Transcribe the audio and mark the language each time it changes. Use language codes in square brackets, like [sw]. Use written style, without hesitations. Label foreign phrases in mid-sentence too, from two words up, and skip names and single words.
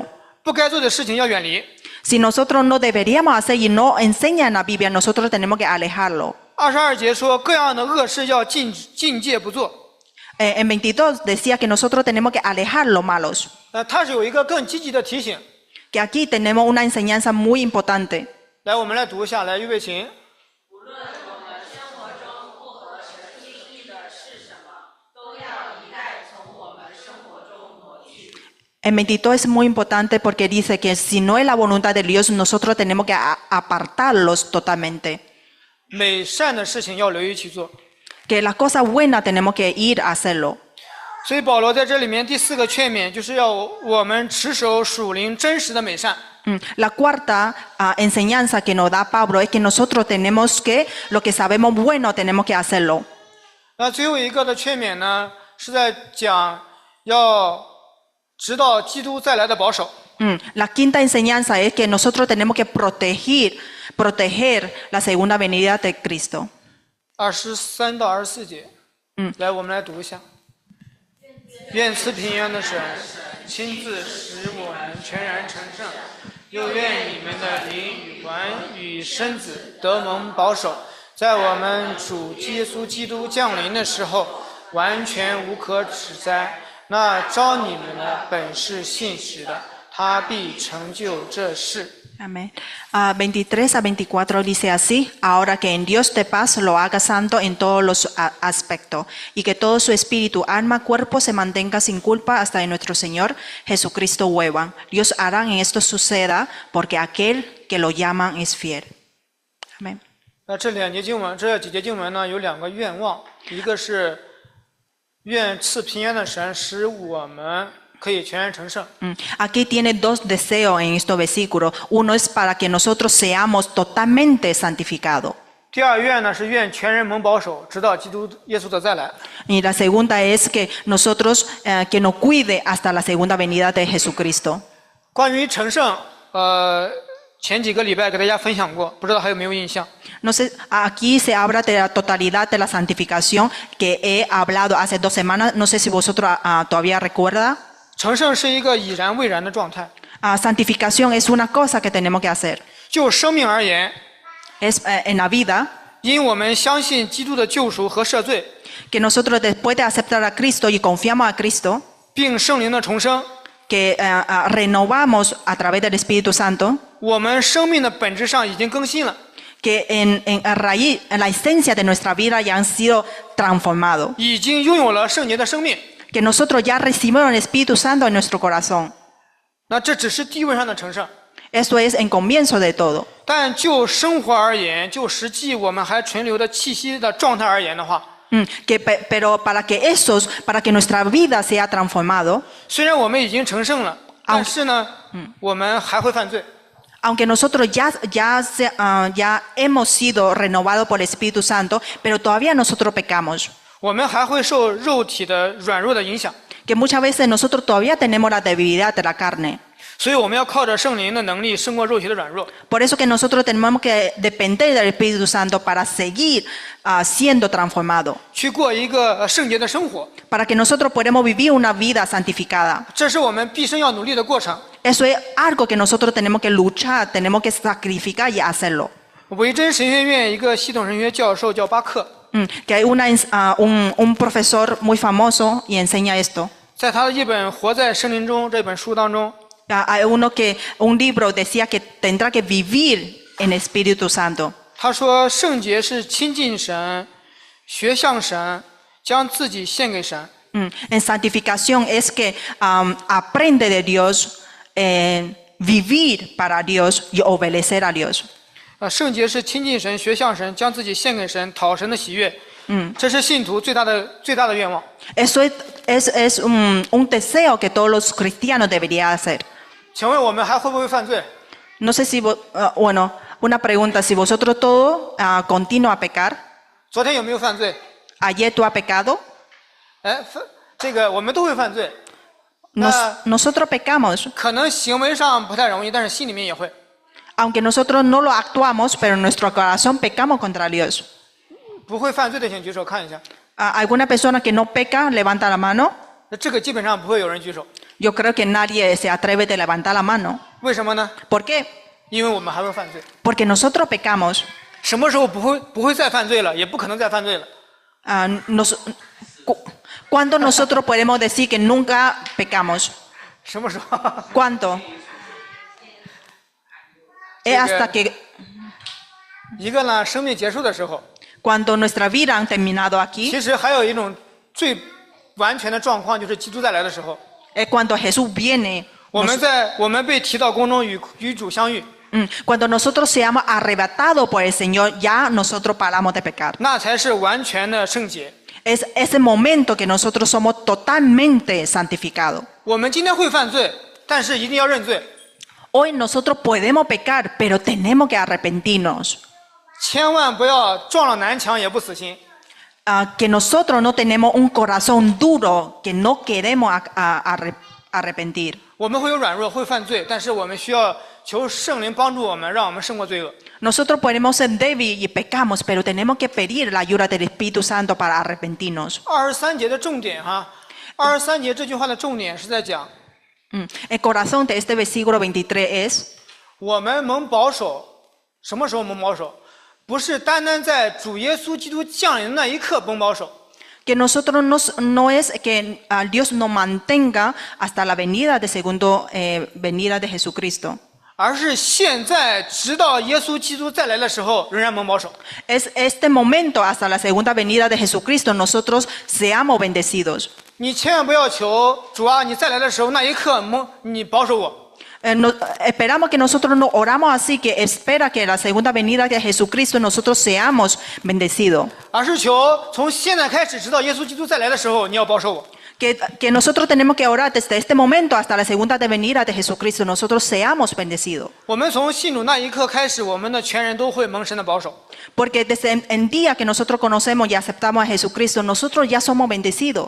[zh] 不该做的事情要远离。 [es] Si nosotros no deberíamos hacer y no enseña en la Biblia, nosotros tenemos que alejarlo. [zh] 22 节说，各样的恶事要禁戒不做。 [es] En 22 decía que nosotros tenemos que alejar los malos. [zh] 它是有一个更积极的提醒。 [es] Que aquí tenemos una enseñanza muy importante. [zh] 来，我们来读一下，来，预备琴。 [es] En 22 es muy importante porque dice que si no es la voluntad de Dios, nosotros tenemos que apartarlos totalmente. [zh] 美善的事情要留意去做。 [es] Que las cosas buenas tenemos que ir a hacerlo. [zh] 所以保罗在这里面第4个劝勉，就是要我们持守属灵真实的美善。 [es] La cuarta enseñanza que nos da Pablo es que nosotros tenemos que, lo que sabemos bueno, tenemos que hacerlo. [zh] 那最后一个的劝勉呢，是在讲要直到基督再来的保守。 [es] La quinta enseñanza es que nosotros tenemos que proteger la segunda venida de Cristo. [zh] 23 到24节，来，我们来读一下。愿赐平安的神亲自使我们全然成圣，又愿你们的灵与魂与身子得蒙保守，在我们主耶稣基督降临的时候，完全无可指摘。那招你们的本是信实的，他必成就这事。 [es] Amén. 23 a 24 dice así: ahora que en Dios de paz lo haga santo en todos los aspectos, y que todo su espíritu, alma, cuerpo se mantenga sin culpa hasta en nuestro Señor Jesucristo vuelvan. Dios hará en esto suceda, porque aquel que lo llaman es fiel. Amén. [zh] 那这2节经文，这几节经文呢，有2个愿望，一个是愿赐平安的神使我们可以全然成圣。 [es] Aquí tiene 2 deseos en estos versículos. Uno es para que nosotros seamos totalmente santificados. [zh] 第2愿呢是愿全人蒙保守，直到基督耶稣的再来。 [es] Y la segunda es que nosotros, que nos cuide hasta la segunda venida de Jesucristo. [zh] 关于成圣，前几个礼拜给大家分享过，不知道还有没有印象？ [es] No sé, aquí se habla de la totalidad de la santificación que he hablado hace 2 semanas. No sé si vosotros todavía recuerdan. [zh] 成圣是一个已然未然的状态。 [es] Santificación es una cosa que tenemos que hacer. [zh] 就生命而言， [es] Es en la vida [zh] 因我们相信基督的救赎和赦罪， [es] que nosotros después de aceptar a Cristo y confiamos a Cristo, [zh] 并圣灵的重生， [es] que renovamos a través del Espíritu Santo, [zh] 我们生命的本质上已经更新了。 [es] que en raíz, en la esencia de nuestra vida ya han sido transformados. [zh] 已经拥有了圣洁的生命。 [es] Que nosotros ya recibimos el Espíritu Santo en nuestro corazón. [zh] 那这只是地位上的成圣， [es] Esto es en comienzo de todo. [zh] 但就生活而言，就实际我们还存留的气息的状态而言的话， [es] Pero para que nuestra vida sea transformado, [zh] 虽然我们已经成圣了，但是呢，我们还会犯罪。 [es] aunque nosotros ya hemos sido renovados por el Espíritu Santo, pero todavía nosotros pecamos. [zh] 我们还会受肉体的软弱的影响， [es] que muchas veces nosotros todavía tenemos la debilidad de la carne. [zh] 所以我们要靠着圣灵的能力胜过肉体的软弱。 [es] Por eso que nosotros tenemos que depender del Espíritu Santo para seguir siendo transformados, [zh] 去过一个圣洁的生活， [es] para que nosotros podamos vivir una vida santificada. [zh] 这是我们毕生要努力的过程。 [es] Eso es algo que nosotros tenemos que luchar, tenemos que sacrificar y hacerlo. [zh] 维真神学院一个系统神学教授叫巴克， [es] Que hay un profesor muy famoso y enseña esto. [zh] 在他的一本《活在圣灵中》这本书当中， [es] Hay un libro decía que tendrá que vivir en Espíritu Santo. [zh] 他说圣洁是亲近神，学像神，将自己献给神。 [es] En santificación es que aprende de Dios, vivir para Dios y obedecer a Dios. [zh] 圣洁是亲近神，学像神，将自己献给神，讨神的喜悦。这是信徒最大的愿望。 [es] Eso es un deseo que todos los cristianos deberían hacer. [zh] 请问我们还会不会犯罪？ [es] No sé si, bueno, una pregunta, si vosotros todos continúan a pecar, [zh] 昨天有没有犯罪？ [es] ayer tú has pecado, [zh] 哎，这个我们都会犯罪。那 [es] nosotros pecamos, [zh] 可能行为上不太容易，但是心里面也会。 [es] aunque nosotros no lo actuamos, pero en nuestro corazón pecamos contra Dios. [zh] 不会犯罪的请举手看一下。 [es] ¿Alguna persona que no peca, levanta la mano? [zh] 那这个基本上不会有人举手， [es] Yo creo que nadie se atreve de levantar la mano. [zh] 为什么呢？ [es] ¿Por qué? [zh] 因为我们还会犯罪。 [es] Porque nosotros pecamos. [zh] 什么时候不会再犯罪了？也不可能再犯罪了。 [es] ¿Cuándo nosotros podemos decir que nunca pecamos? [zh] 什么时候？ [es] ¿Cuánto? Es hasta que [zh] 一个呢，生命结束的时候， [es] cuando nuestra vida han terminado aquí, [zh] 其实还有一种最完全的状况，就是基督再来的时候， [es] es cuando Jesús viene. [zh] 我们被提到宫中与主相遇， [es] Cuando nosotros seamos arrebatados por el Señor, ya nosotros paramos de pecar. [zh] 那才是完全的圣洁。 [es] Es ese momento que nosotros somos totalmente santificados. [zh] 我们今天会犯罪，但是一定要认罪， [es] Hoy nosotros podemos pecar, pero tenemos que arrepentirnos. [zh] 千万不要撞了南墙也不死心。 [es] Que nosotros no tenemos un corazón duro, que no queremos arrepentir. [zh] 我们会有软弱，会犯罪，但是我们需要求圣灵帮助我们，让我们胜过罪恶。 [es] Nosotros podemos ser débiles y pecamos, pero tenemos que pedir la ayuda del Espíritu Santo para arrepentirnos. [zh] 23 节的重点23节这句话的重点是在讲， [es] El corazón de este versículo 23 es, [zh] 我们蒙保守，什么时候蒙保守？不是单单在主耶稣基督降临的那一刻蒙保守， [es] que nosotros no es que Dios nos mantenga hasta la venida de venida de Jesucristo. [zh] 而是现在直到耶稣基督再来的时候仍然蒙保守。 [es] Es este momento hasta la segunda venida de Jesucristo nosotros seamos bendecidos. [zh] 你千万不要求主啊，你再来的时候那一刻你保守我。 [es] Esperamos que nosotros no oramos así, que espera que la segunda venida de Jesucristo nosotros seamos bendecidos. [zh] 而是求从现在开始直到耶稣基督再来的时候你要保守我。 [es] Que nosotros tenemos que orar desde este momento hasta la segunda venida de Jesucristo, nosotros seamos bendecidos. [zh] 我们从信主那一刻开始，我们的全人都会蒙神的保守。 [es] Porque desde el día que nosotros conocemos y aceptamos a Jesucristo, nosotros ya somos bendecidos.